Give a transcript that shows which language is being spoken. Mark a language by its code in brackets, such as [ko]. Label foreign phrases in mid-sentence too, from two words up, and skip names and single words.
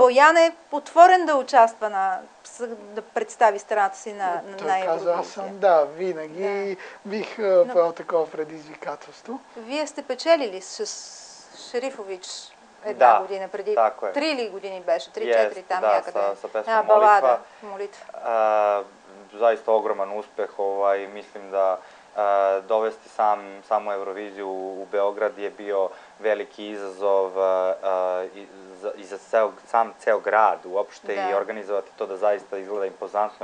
[bg] Боян е отворен да участва да представи страната си на Евровизия. Той каза, аз съм, винаги бих поел такова предизвикателство. Вие сте печелили с Шерифович една година преди. 3 години беше, 3-4 там някъде. [sr] Sa pesmom Молитва. Zaista ogroman uspeh, mislim da dovesti samu Euroviziju u Beograd je bio veliki izazov i za ceo grad uopšte i organizovati to da zaista izgleda impozantno.